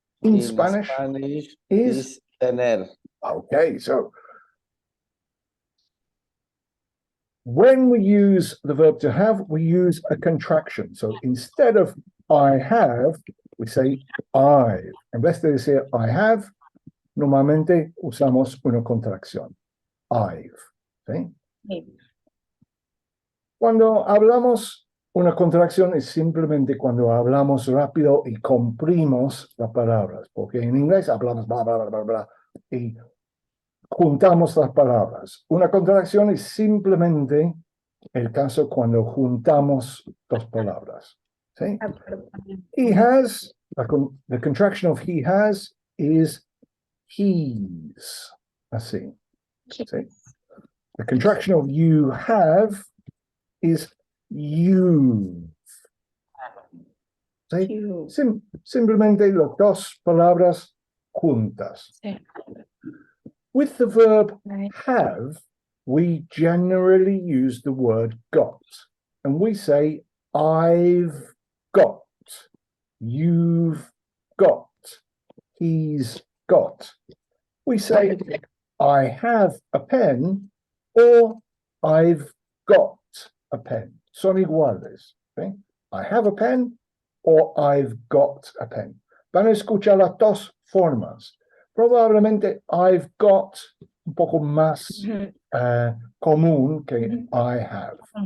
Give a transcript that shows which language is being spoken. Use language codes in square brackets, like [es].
[en] in in Spanish is, is tener. okay, so when we use the verb to have, we use a contraction. So instead of I have, we say I've. [es] En vez de decir [en] I have, [es] normalmente usamos una contracción. [en] I've. [es] ¿Sí? Sí. Cuando hablamos una contracción es simplemente cuando hablamos rápido y comprimimos las palabras, porque en inglés hablamos bla, bla, bla, bla, bla, y juntamos las palabras. Una contracción es simplemente el caso cuando juntamos dos palabras. ¿Sí? [en] He has, the contraction of he has is he's. Así. ¿Sí? The contraction of you have is you. [es] ¿Sí? [en] You. [es] Simplemente las dos palabras juntas. Sí. [en] With the verb Right. have, we generally use the word got. And we say, I've got, you've got, he's got. We say, I have a pen, or I've got a pen. [es] Son iguales. ¿Sí? [en] I have a pen, or I've got a pen. [es] Van a escuchar las dos formas. Probablemente [en] I've got [es] un poco más común que [en] I have.